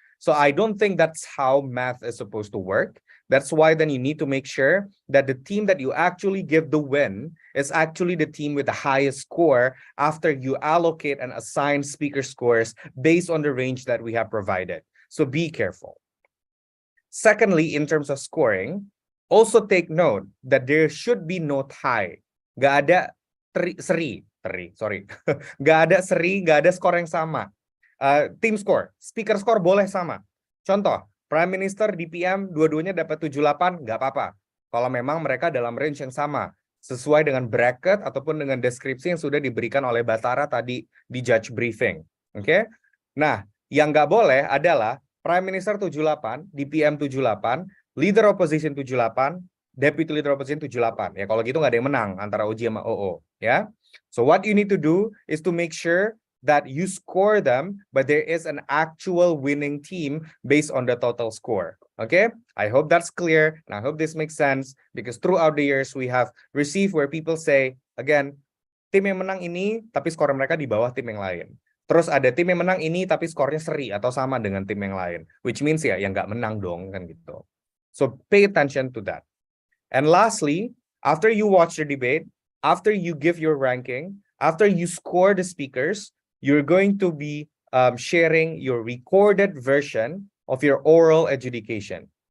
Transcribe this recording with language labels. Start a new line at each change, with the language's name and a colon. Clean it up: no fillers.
English: So I don't think that's how math is supposed to work. That's why then you need to make sure that the team that you actually give the win is actually the team with the highest score after you allocate and assign speaker scores based on the range that we have provided. So be careful. Secondly, in terms of scoring, also take note that there should be no tie.
Indonesian: Gak ada seri, gak ada seri, gak ada skor yang sama. Team score, speaker score boleh sama. Contoh, Prime Minister, DPM, dua-duanya dapat 78, nggak apa-apa. Kalau memang mereka dalam range yang sama, sesuai dengan bracket ataupun dengan deskripsi yang sudah diberikan oleh Batara tadi di judge briefing. Oke? Nah, yang nggak boleh adalah Prime Minister 78, DPM 78, Leader Opposition 78, Deputy Leader Opposition 78. Ya, kalau gitu nggak ada yang menang antara OG sama OO. Ya.
English: So what you need to do is to make sure that you score them, but there is an actual winning team based on the total score. Okay? I hope that's clear, and I hope this makes sense, because throughout the years, we have received where people say, again,
Indonesian: tim yang menang ini, tapi skor mereka di bawah tim yang lain. Terus ada tim yang menang ini, tapi skornya seri atau sama dengan tim yang lain.
English: Which means
Indonesian: ya, yang nggak menang dong, kan gitu.
English: So pay attention to that. And lastly, after you watch the debate, after you give your ranking, after you score the speakers, you're going to be sharing your recorded version of your oral adjudication.